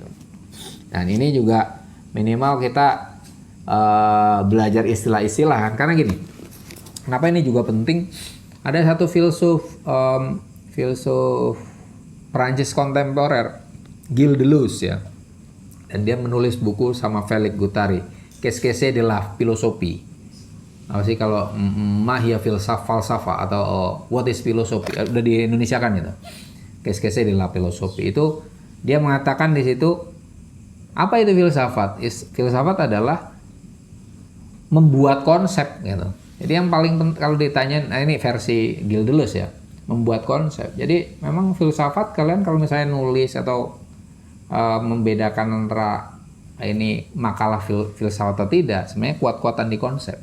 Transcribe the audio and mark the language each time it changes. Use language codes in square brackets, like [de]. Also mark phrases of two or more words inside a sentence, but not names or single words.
[id] Dan ini juga minimal kita belajar istilah-istilah kan, karena gini, kenapa ini juga penting, ada satu filsuf Perancis kontemporer, Gilles Deleuze ya, dan dia menulis buku sama Félix Guattari, Qu'est-ce de la philosophie, apa sih kalau [ar] ما هي الفلسفة [id] atau [en] what is philosophy, [id] udah di Indonesia kan itu, Qu'est-ce de la philosophie, itu dia mengatakan di situ apa itu filsafat. Filsafat adalah membuat konsep gitu. Jadi yang paling penting kalau ditanya, nah ini versi Gilles Deleuze ya, membuat konsep. Jadi memang filsafat kalian kalau misalnya nulis atau membedakan antara ini makalah filsafat atau tidak, sebenarnya kuat-kuatan di konsep.